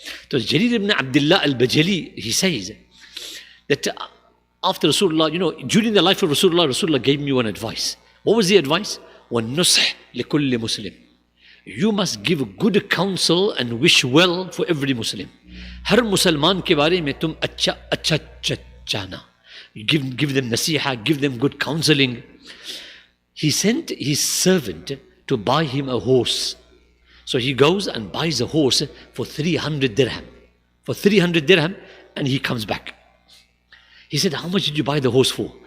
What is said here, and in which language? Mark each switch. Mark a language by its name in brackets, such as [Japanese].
[English] So Jarir ibn Abdullah al-Bajali, he says that after Rasulullah, during the life of Rasulullah gave me one advice. What was the advice? [Arabic] وَالنُّصْحِ لِكُلِّ مُسْلِمٍ. [English] You must give good counsel and wish well for every Muslim. [Hindi] हर मुसलमान के बारे में तुम अच्छा चाहना. [English] Give them nasiha, give them good counseling. He sent his servant to buy him a horse. So he goes and buys a horse for 300 dirham. For 300 dirham, and he comes back. He said, how much did you buy the horse for?